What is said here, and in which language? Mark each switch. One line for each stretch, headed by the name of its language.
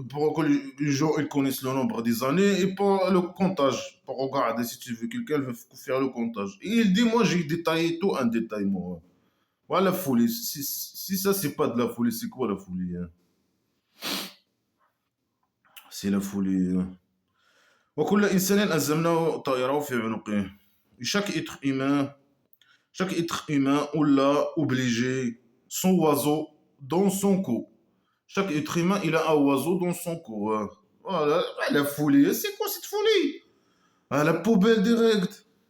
French: Pour que les gens ils connaissent le nombre des années et pour le comptage. Pour regarder si tu veux, quelqu'un veut faire le comptage. Et il dit, moi j'ai détaillé tout en détail, moi. Voilà la folie. Si ça, c'est pas de la folie, c'est quoi la folie, hein? C'est la folie, hein.
Arabic: وكل إنسان ألزمناه طائره في عنقه.
French: Chaque être humain, chaque être humain, on l'a obligé son oiseau dans son cou. Chaque être humain, il a un oiseau dans son cou, hein. Voilà, la folie. C'est quoi cette folie? À la poubelle direct.